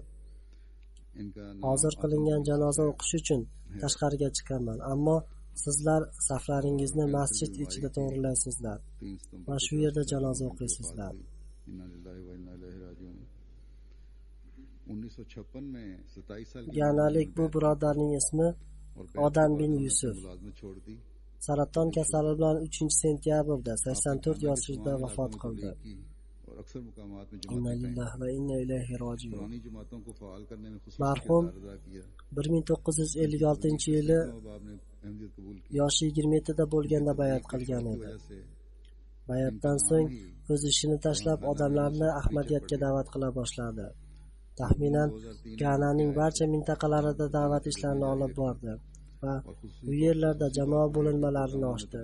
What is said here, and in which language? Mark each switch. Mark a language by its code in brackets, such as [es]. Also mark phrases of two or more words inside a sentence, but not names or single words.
[uz] Hozir qilingan janoza o'qish uchun tashqariga chiqaman, ammo sizlar saflaringizni masjid ichida to'g'rilaysizlar va shu yerda janoza o'qiysizlar. Ganalik bu birodarning ismi Odam bin Yusuf. Saraton kasali bilan 3-sentyabrda 84 yoshida vafot qildi. [ar] إنا لله وإنا إليه راجعون. [uz] Marhum 1956-yili yoshi 27 da bo'lganda bayat qilgan edi. Bayatdan so'ng o'z ishini tashlab odamlarni Ahmadiyatga da'vat qila boshladi. Taxminan Gananing barcha mintaqalarida da'vat ishlarini olib bordi va bu yerlarda jamoa bo'linmalarini ochdi.